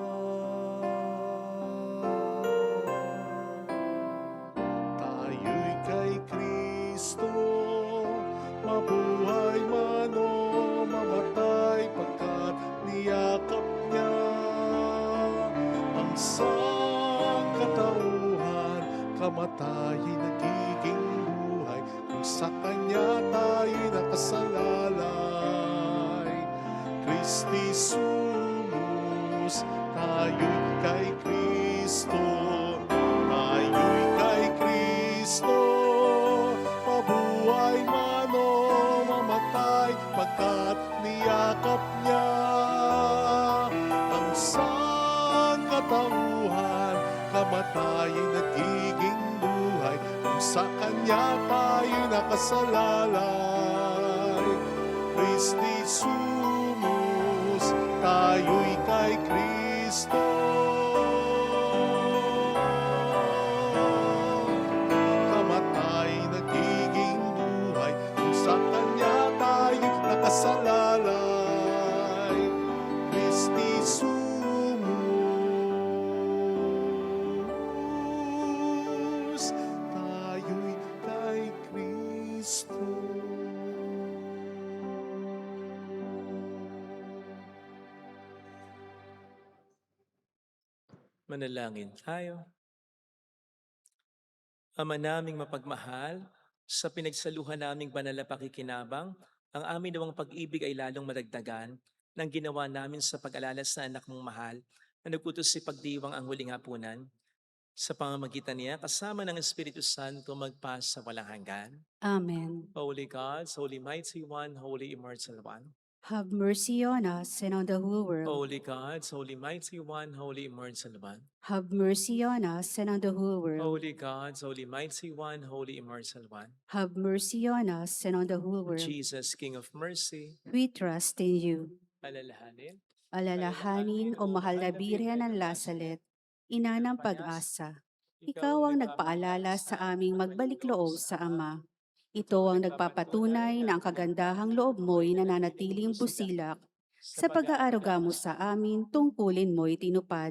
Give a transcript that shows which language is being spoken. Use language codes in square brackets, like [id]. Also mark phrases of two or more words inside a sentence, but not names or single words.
[tl] Tayo'y kay Kristo, mabuhay man o mamatay, pagkat niyakap niya ang sangkatauhan, kamatayan nagiging buhay, kung sa Kanya tayo'y nakasalalay. [la] Christi sumus, [tl] tayo'y kay Kristo, tayo'y kay Kristo, mabuhay man o mamatay, pagkat niyakap niya ang sangkatauhan, kamatayan nagiging buhay, kung sa Kanya tayo'y nakasalalay. [la] Christi sumus, [tl] tayo'y kay Kristo. Kamatayan nagiging buhay, kung sa Kanya tayo'y nakasalalay. [la] Christi sumus, [tl] tayo'y kay Kristo. Manalangin tayo. Ama naming mapagmahal, sa pinagsaluhan naming banal na pakikinabang, ang amin nawang pag-ibig ay lalong madagdagan ng ginawa namin sa pag-alala sa anak mong mahal na nagputos si pagdiwang ang huling hapunan. Sa pamamagitan niya, kasama ng Espiritu Santo, magpas sa walang hanggan. Amen. [en] Holy God, Holy Mighty One, Holy Immortal One. Have mercy on us and on the whole world. Holy God, Holy Mighty One, Holy Immortal One. Have mercy on us and on the whole world. Holy God, Holy Mighty One, Holy Immortal One. Have mercy on us and on the whole world. Jesus, King of Mercy, We trust in you. [tl] alalahanin, Alalahanin o mahal na Birhen ng Lasalet, ina ng pag-asa. Ikaw ang nagpaalala sa aming magbalik loob sa Ama. Ito ang nagpapatunay na ang kagandahang loob mo'y nananatiling busilak. Sa pag-aaruga mo sa amin, tungkulin mo'y tinupad.